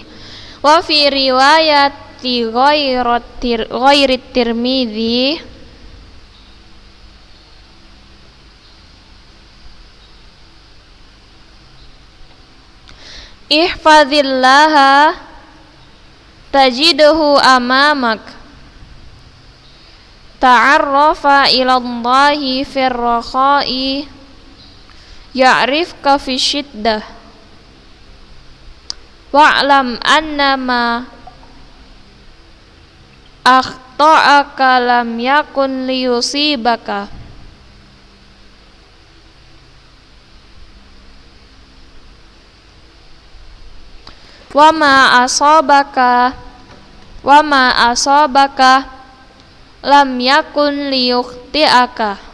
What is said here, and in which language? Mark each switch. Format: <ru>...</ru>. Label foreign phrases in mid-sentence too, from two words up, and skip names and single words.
<ar>وفي رواية غير الترمذي احفظ الله تجده أمامك. تعرف إلى الله في الرخاء يعرفك في الشدة. واعلم أن ما أخطأك لم يكن ليصيبك وما أصابك لم يكن ليخطئك.</ar>